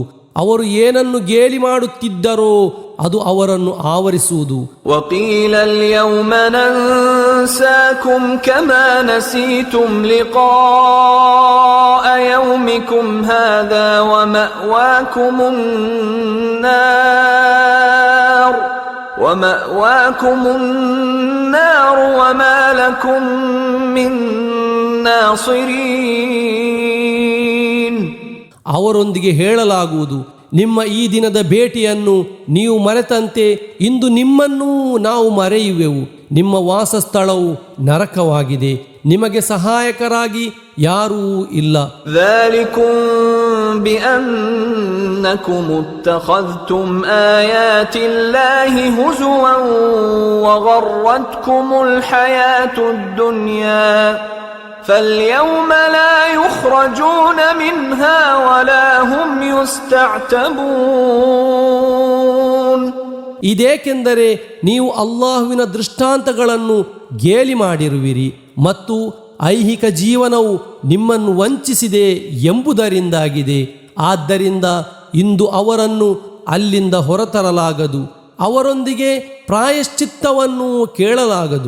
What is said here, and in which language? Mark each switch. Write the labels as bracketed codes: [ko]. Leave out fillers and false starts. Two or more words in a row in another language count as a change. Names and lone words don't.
[kn] ಅವರು ಏನನ್ನು ಗೇಲಿ ಮಾಡುತ್ತಿದ್ದರೋ ಅದು ಅವರನ್ನು ಆವರಿಸುವುದು. [ar] وَقِيلَ الْيَوْمَ نَنْسَاكُمْ كَمَا نَسِيتُمْ لِقَاءَ يَوْمِكُمْ هَذَا وَمَأْوَاكُمُ النَّارُ وَمَا لَكُمْ مِنْ نَاصِرِينَ. [kn] ಅವರೊಂದಿಗೆ ಹೇಳಲಾಗುವುದು, ನಿಮ್ಮ ಈ ದಿನದ ಭೇಟಿಯನ್ನು ನೀವು ಮರೆತಂತೆ ಇಂದು ನಿಮ್ಮನ್ನೂ ನಾವು ಮರೆಯುವೆವು. ನಿಮ್ಮ ವಾಸಸ್ಥಳವು ನರಕವಾಗಿದೆ, ನಿಮಗೆ ಸಹಾಯಕರಾಗಿ ಯಾರೂ ಇಲ್ಲ. [ar] ذَلِكُمْ بِأَنَّكُمُ اتَّخَذْتُمْ آيَاتِ اللَّهِ هُزُوًا وَغَرَّتْكُمُ الْحَيَاةُ الدُّنْيَا فَالْيَوْمَ لَا يُخْرَجُونَ مِنْهَا وَلَا هُمْ يُسْتَعْتَبُونَ. [kn] ಇದೇಕೆಂದರೆ ನೀವು ಅಲ್ಲಾಹುವಿನ ದೃಷ್ಟಾಂತಗಳನ್ನು ಗೇಲಿ ಮಾಡಿರುವಿರಿ ಮತ್ತು ಐಹಿಕ ಜೀವನವು ನಿಮ್ಮನ್ನು ವಂಚಿಸಿದೆ ಎಂಬುದರಿಂದಾಗಿದೆ. ಆದ್ದರಿಂದ ಇಂದು ಅವರನ್ನು ಅಲ್ಲಿಂದ ಹೊರತರಲಾಗದು, ಅವರೊಂದಿಗೆ ಪ್ರಾಯಶ್ಚಿತ್ತವನ್ನು ಕೇಳಲಾಗದು.